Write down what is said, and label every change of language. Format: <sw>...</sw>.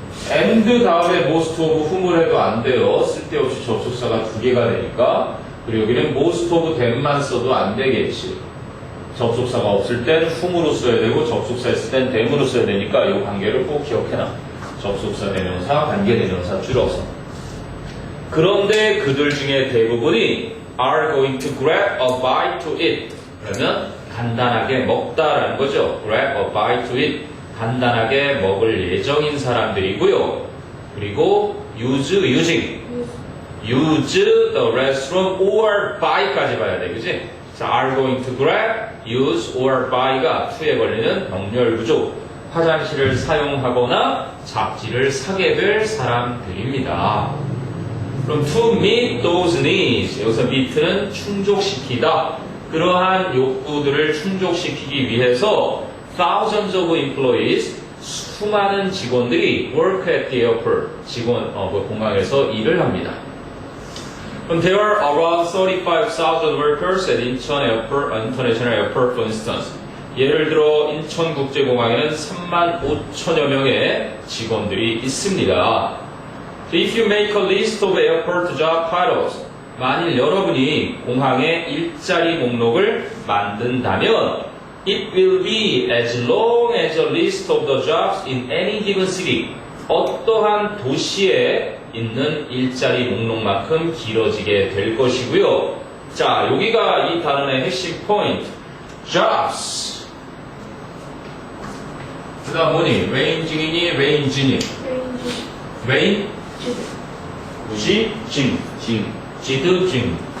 <ko>and 다음에 most of whom을 해도 안 돼요. 쓸데없이 접속사가 두 개가 되니까. 그리고 여기는 most of them만 써도 안 되겠지. 접속사가 없을 땐 whom으로 써야 되고 접속사 있을 땐 them으로 써야 되니까 이 관계를 꼭 기억해놔. 접속사 대명사, 관계 대명사 줄여서. 그런데 그들 중에 대부분이</ko> <en>are going to grab a bite to eat.</en> <ko>그러면 간단하게 먹다라는 거죠.</ko> <en>grab a bite to eat.</en> <ko>간단하게 먹을 예정인 사람들이고요. 그리고</ko> <en>using the restroom or buy</en> <ko>까지 봐야 돼. 그치? 자,</ko> <en>are going to grab, use or buy</en> <ko>가 to에 걸리는 병렬 구조. 화장실을 사용하거나 잡지를 사게 될 사람들입니다. 그럼</ko> <en>to meet those needs.</en> <ko>여기서 meet는 충족시키다. 그러한 욕구들을 충족시키기 위해서</ko> <en>thousands of employees,</en> <ko>수많은 직원들이</ko> <en>work at the airport,</en> <ko>공항에서 일을 합니다.</ko> <en>그럼 there are around 35,000 workers at Incheon Airport, International Airport, for instance.</en> <ko>예를 들어 인천국제공항에는 35,000여 명의 직원들이 있습니다.</ko> <en>If you make a list of airport job titles,</en> <ko>만일 여러분이 공항의 일자리 목록을 만든다면</ko> <en>it will be as long as a list of the jobs in any given city.</en> <ko>어떠한 도시에 있는 일자리 목록만큼 길어지게 될 것이고요. 자, 여기가 이 단어의 핵심 포인트.</ko> <en>jobs.</en> <ko>그 다음 뭐니? ranging이니? range니? range? 무시? 징. 지드? 징.</ko>